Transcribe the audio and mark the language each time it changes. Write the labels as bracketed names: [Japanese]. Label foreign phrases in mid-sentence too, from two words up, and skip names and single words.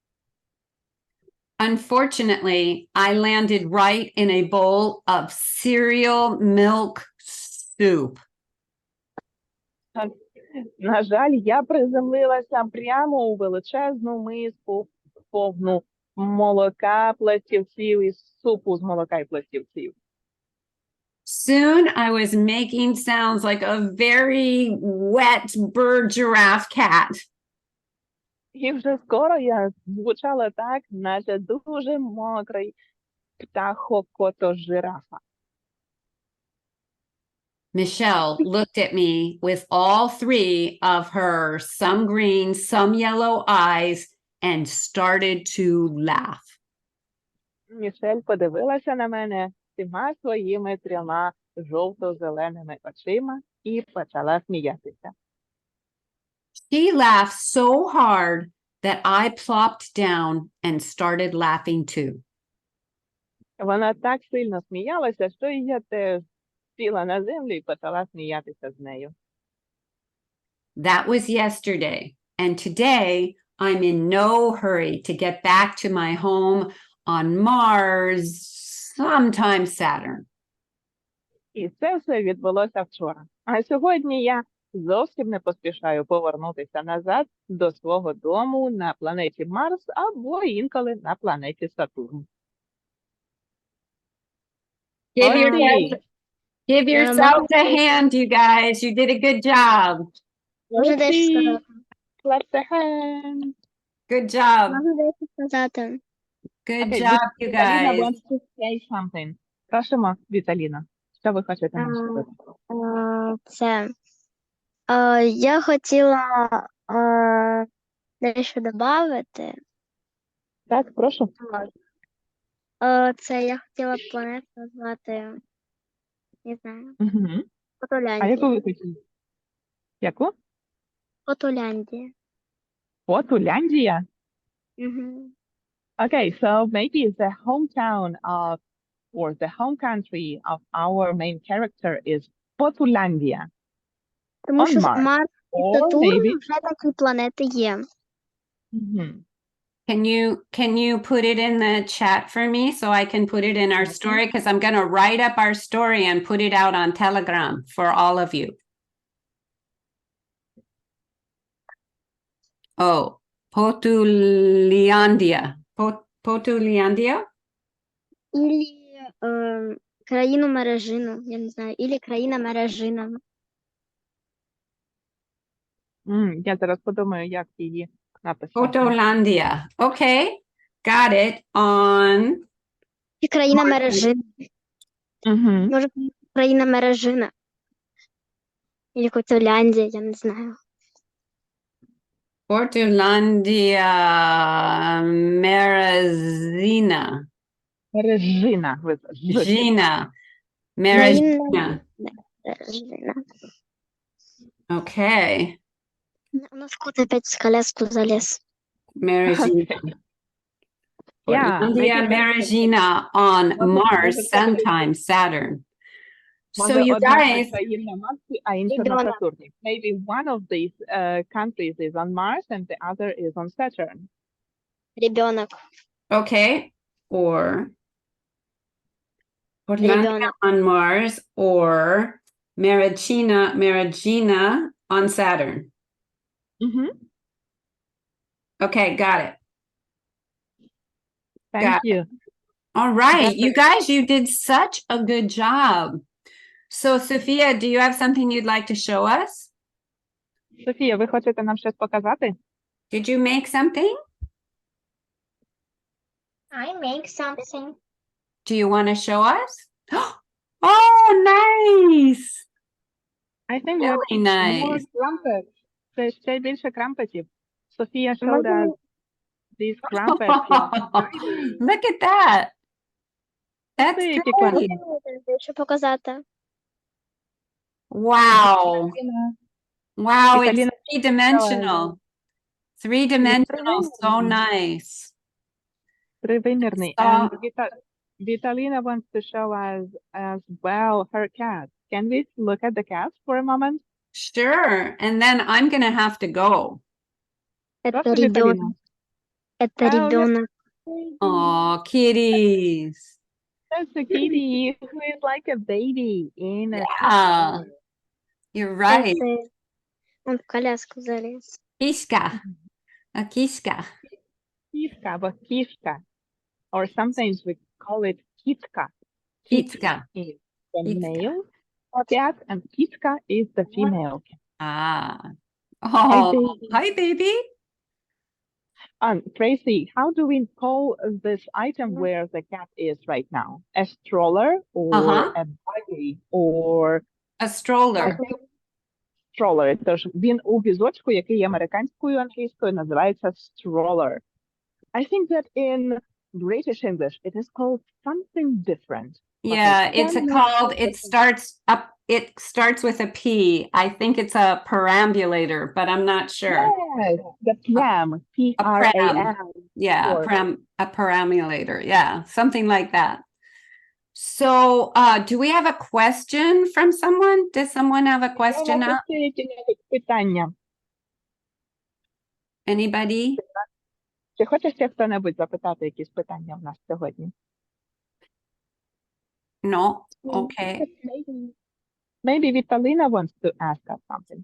[English] Unfortunately, I landed right in a bowl of cereal milk soup. [Ukrainian] На жаль, я приземлилася прямо у величезну миску, повну молока, пластівців і супу з молока і пластівців. [English] Soon I was making sounds like a very wet bird giraffe cat. [Ukrainian] І вже скоро я звучала так, наче дуже мокрий птахокото-жирафа. [English] Michelle looked at me with all three of her some green, some yellow eyes and started to laugh. [Ukrainian] Мішель подивилася на мене всіма своїми трьома жовто-зеленими очима і почала сміятися. [English] She laughed so hard that I plopped down and started laughing too. [Ukrainian] Вона так сильно сміялася, що і я теж сіла на землю і почала сміятися з нею. [English] That was yesterday. And today I'm in no hurry to get back to my home on Mars, sometime Saturn. [Ukrainian] І це все відбулося вчора. А сьогодні я зовсім не поспішаю повернутися назад до свого дому на планеті Марс або інколи на планеті Сатурн. [English] Give Ой, yourselves, give yourselves a hand, you guys. You did a good job. [Ukrainian] Можна дещо сказати. [English] Clap the hands. Good job. [Ukrainian] Можна дещо сказати. [English] Good Okay, job, you Віталіна guys. wants to say something. [Ukrainian] Просимо, Віталіна. Що ви хочете нам сказати? Це. Я хотіла дещо додати. Так, прошу. Це я хотіла планету назвати, не знаю, Угу. А яку Фотоляндія. ви хотіли? Яку? Фотоляндія. Фотоляндія? Угу. [English] Okay, so maybe the hometown of, or the home country of our main character is Фотоляндія. [Ukrainian] Тому [English] On [Ukrainian] що [English] Mars. [Ukrainian] Марс і [English] Or [Ukrainian] Сатурн [English] maybe... [Ukrainian] вже такі планети є. Мгм. [English] Can you put it in the chat for me so I can put it in our story? Because I'm going to write up our story and put it out on Telegram for all of you. Oh, Potuliandia. Potuliandia? [Ukrainian] Ілі країну мережину, я не знаю, ілі країна мережина. Я зараз подумаю, як її написати. Potolandia. Okay, got it on. І країна мережина. Мгм. Може, країна мережина. Ілі Фотоляндія, я не знаю. [English] Portulandia Merazina. [Ukrainian] Режина. [English] Gina. [Ukrainian] Країна [English] Merazina. [Ukrainian] мережина. [English] Okay. [Russian] У нас кот опять в коляску залез. [English] Merazina. Yeah, Portlandia maybe Merazina on Mars, sometime Saturn. So [Ukrainian] може, [English] you [Ukrainian] одна [English] guys, [Ukrainian] країна на Марсі, а інша на [Russian] Ребенок. [Ukrainian] Сатурні. [English] Maybe one of these countries is on Mars and the other is on Saturn. [Russian] Ребенок. [English] okay, or Portlandia [Russian] Ребенок. [English] on Mars or Maragina on Saturn. Мгм. Okay, got it. Thank Got you. All right, you Definitely. guys, you did such a good job. So, Sophia, do you have something you'd like to show us? [Ukrainian] Софія, ви хочете нам щось показати? [English] Did you make something? I make something. Do you want to show us? Oh, nice. I think Really more nice. crumpets. [Ukrainian] Це ще більше крампетів. Софія showed Можна [English] us these crumpets. Look at that. That's [Ukrainian] Це які [English] great. [Ukrainian] класні. Дещо показати. [English] Wow. Wow, it's [Ukrainian] Віталіна, [English] three-dimensional. Three-dimensional, so [Ukrainian] Тривимірний. [English] nice. [Ukrainian] Тривимірний. [English] So- And Vitalina wants to show us as well her cat. Can we look at the cat for a moment? Sure. And then I'm going to have to go. [Russian] Это [Ukrainian] Прошу, [Russian] ребенок. [Ukrainian] Віталіна. [Russian] Это [English] Oh, [Russian] ребенок. [English] Oh, kitties. That's a kitty who is like a baby in a Yeah, you're right. [Russian] Это... Он в коляску залез. [English] Kishka. A kishka. [Ukrainian] кішка або кішка. [English] or sometimes we call it kitka. Kitka. Is the Kitka. male cat, and kitka is the female cat. Ah. Oh, baby. hi, baby. Tracy, how do we call this item where the cat is right now? A stroller or a buggy or A stroller. I think stroller. [Ukrainian] Тож він у візочку, який американською англійською називається stroller. [English] I think that in British English it is called something different. Yeah, it's called, it starts with a P. I think it's a perambulator, but I'm not sure. Yes, the pram. P-R-A-M. Yeah, Or- a perambulator. Yeah, something like that. So, do we have a question from someone? Does someone have a question now? [Ukrainian] Питання. [English] Anybody? [Ukrainian] Чи хоче ще хто-небудь запитати якісь питання в нас сьогодні? [English] No? Okay. Maybe Vitalina wants to ask us something.